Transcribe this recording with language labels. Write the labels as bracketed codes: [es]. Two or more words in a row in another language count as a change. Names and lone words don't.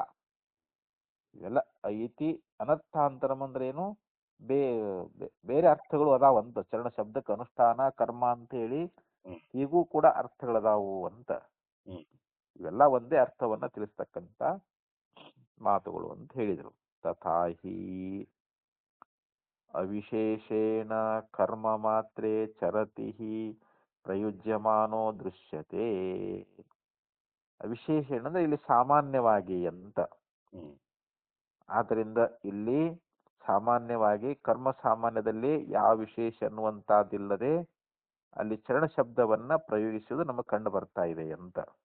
[kn] ಇವೆಲ್ಲ ಐತಿ ಅನರ್ಥಾಂತರಂ ಅಂದ್ರೆ ಏನು? ಬೇರೆ ಅರ್ಥಗಳು ಅದಾವಂತ. ಚರಣ ಶಬ್ದಕ್ಕೆ ಅನುಷ್ಠಾನ ಕರ್ಮ ಅಂತ ಹೇಳಿ ಹೀಗೂ ಕೂಡ ಅರ್ಥಗಳದಾವು ಅಂತ. ಇವೆಲ್ಲ ಒಂದೇ ಅರ್ಥವನ್ನ ತಿಳಿಸ್ತಕ್ಕಂತ ಮಾತುಗಳು ಅಂತ ಹೇಳಿದರು. [sa] ತಥಾಹಿ ಅವಿಶೇಷೇಣ ಕರ್ಮ ಮಾತ್ರೇ ಚರತಿ ಪ್ರಯುಜ್ಯಮಾನೋ ದೃಶ್ಯತೆ. [kn] ಅವಿಶೇಷೇಣ ಅಂದ್ರೆ ಇಲ್ಲಿ ಸಾಮಾನ್ಯವಾಗಿ ಅಂತ. ಆದ್ದರಿಂದ ಇಲ್ಲಿ ಸಾಮಾನ್ಯವಾಗಿ ಕರ್ಮ ಸಾಮಾನ್ಯದಲ್ಲಿ ಯಾವ ವಿಶೇಷ ಅನ್ನುವಂತಹದ್ದಿಲ್ಲದೆ ಅಲ್ಲಿ ಚರಣ ಶಬ್ದವನ್ನ ಪ್ರಯೋಗಿಸುವುದು ನಮಗೆ ಕಂಡು ಬರ್ತಾ ಇದೆ ಅಂತ.